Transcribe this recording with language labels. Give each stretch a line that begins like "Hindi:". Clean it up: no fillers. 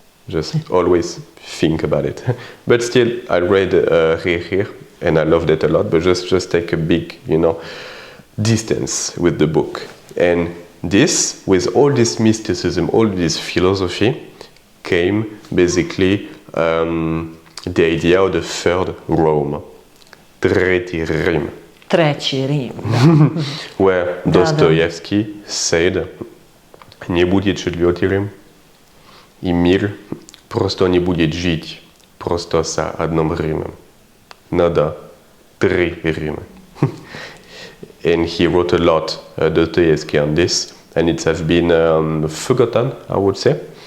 English: Just always think about it. But still, I read Rehir, and I loved it a lot, but just take a big, distance with the book. And this, with all this mysticism, all this philosophy, came basically the idea of the third Rome, Treći Rim.
Serbian: Treći Rim.
English: Where Dostoevsky said,
Russian: не будет четвертый Рим, и мир просто не будет жить просто с одним Римом. Надо три Рима.
English: And he wrote a lot, Dostoevsky, on this, and it has been forgotten, I would say.